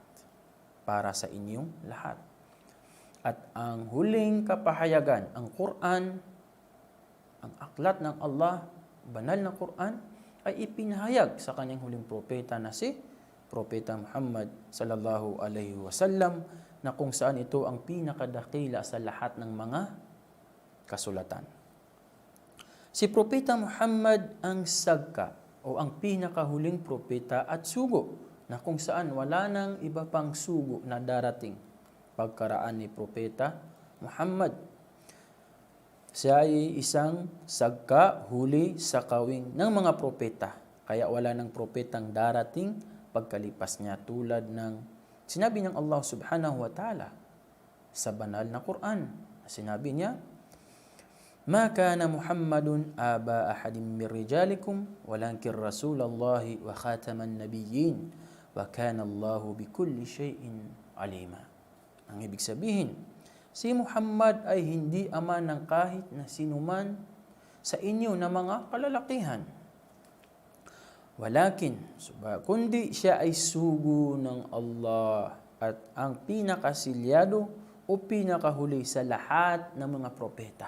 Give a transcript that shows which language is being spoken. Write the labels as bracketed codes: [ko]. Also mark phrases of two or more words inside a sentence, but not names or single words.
[tl] Para sa inyong lahat. At ang huling kapahayagan, ang Quran, ang aklat ng Allah, banal na Quran, ay ipinahayag sa kanyang huling propeta na si Propeta Muhammad [ar] صلى الله عليه وسلم, [tl] na kung saan ito ang pinakadakila sa lahat ng mga kasulatan. Si Propeta Muhammad ang sagka o ang pinakahuling propeta at sugo, na kung saan wala nang iba pang sugo na darating pagkaraan ni Propeta Muhammad. Siya ay isang sagka, huli sa kawing ng mga propeta. Kaya wala nang propetang darating pagkalipas niya, tulad ng sinabi ng Allah [ar] سبحانه وتعالى [tl] sa banal na Quran. Sinabi niya, [ar] "ما كان محمد أبا أحد من رجالكم ولكن رسول الله وخاتم النبيين وكان الله بكل شيء عليما." [tl] Ang ibig sabihin, si Muhammad ay hindi ama ng kahit na sinuman sa inyo na mga kalalakihan. Walakin, kundi siya ay sugo ng Allah at ang pinakasilyado o pinakahuli sa lahat ng mga propeta.